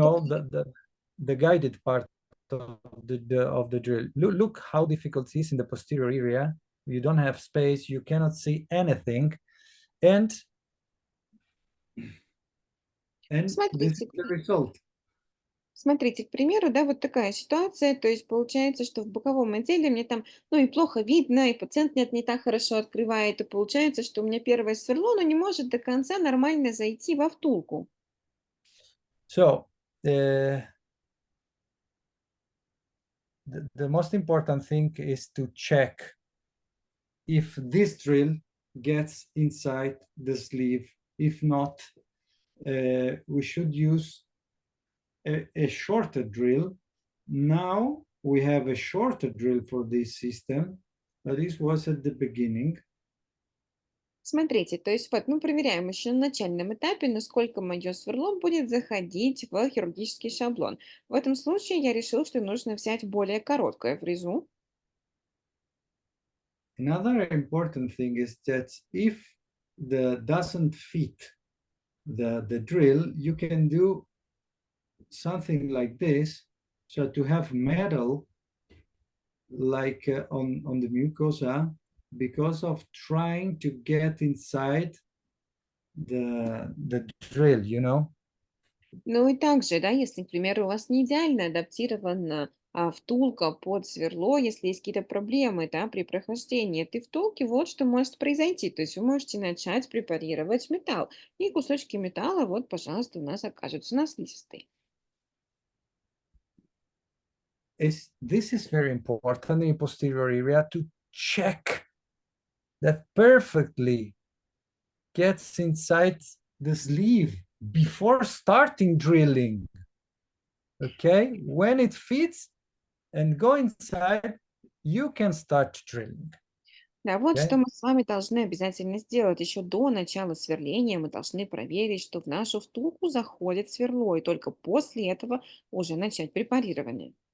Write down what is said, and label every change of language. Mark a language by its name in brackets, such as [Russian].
[English] know, the guided part of the drill. Look how difficult it is in the posterior area. You don't have space, you cannot see anything, and this is [Russian] смотрите, [English] the result. [Russian] Смотрите, к примеру, да, вот такая ситуация, то есть получается, что в боковом отделе мне там, ну, и плохо видно, и пациент нет, не так хорошо открывает, и получается, что у меня первое сверло, но не может до конца нормально зайти во втулку. [English] So the most important thing is to check if this drill gets inside the sleeve. If not, we should use a shorter drill. Now we have a shorter drill for this system, but this was at the beginning. [Russian] Смотрите, то есть вот мы проверяем еще на начальном этапе, насколько мое сверло будет заходить в хирургический шаблон. В этом случае я решил, что нужно взять более короткое фрезу. [English] Another important thing is that if the doesn't fit the drill, you can do something like this. So to have metal like on the mucosa, because of trying to get inside the drill, you know. [Russian] Ну и также, да, если, к примеру, у вас не идеально адаптирована втулка под сверло, если есть какие-то проблемы, да, при прохождении этой втулки, вот что может произойти. То есть вы можете начать препарировать металл, и кусочки металла, вот, пожалуйста, у нас окажутся на слизистой. [English] This is very important in posterior area to check that perfectly gets inside the sleeve before starting drilling. Okay, when it fits and go inside, you can start drilling. [Russian] Да, вот [English] Okay? [Russian] что мы с вами должны обязательно сделать. Еще до начала сверления мы должны проверить, что в нашу втулку заходит сверло, и только после этого уже начать препарирование.